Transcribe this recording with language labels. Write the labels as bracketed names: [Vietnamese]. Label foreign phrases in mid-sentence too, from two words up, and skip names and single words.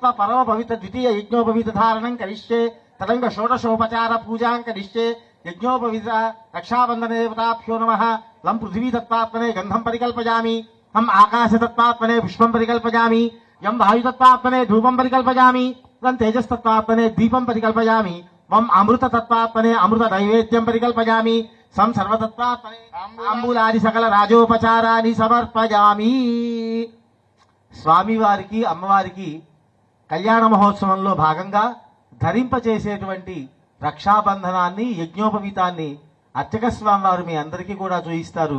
[Sanskrit] परम पवित्र द्वितीय यज्ञोपवीत धारणं करिष्ये तदंग षोडशोपचार पूजां करिष्ये यज्ञोपवीत रक्षाबन्धन देवताभ्यो नमः लं पृथिवी तत्त्वात्मने गन्धं परिकल्पयामि हम आकाश तत्त्वात्मने पुष्पं परिकल्पयामि यं वायु तत्त्वात्मने धूपं परिकल्पयामि लं तेजस्तत्त्वात्मने दीपं परिकल्पयामि मम अमृत तत्त्वात्मने अमृत नैवेद्यं परिकल्पयामि సం సర్వతత్వాత్మనే తాంబూలాది సకల రాజోపచారాన్ని సమర్పయామి. [Telugu] స్వామివారికి అమ్మవారికి కళ్యాణ మహోత్సవంలో భాగంగా ధరింపచేసేటువంటి రక్షాబంధనాన్ని యజ్ఞోపవీతాన్ని అర్చక స్వామి వారు మీ అందరికీ కూడా చూయిస్తారు.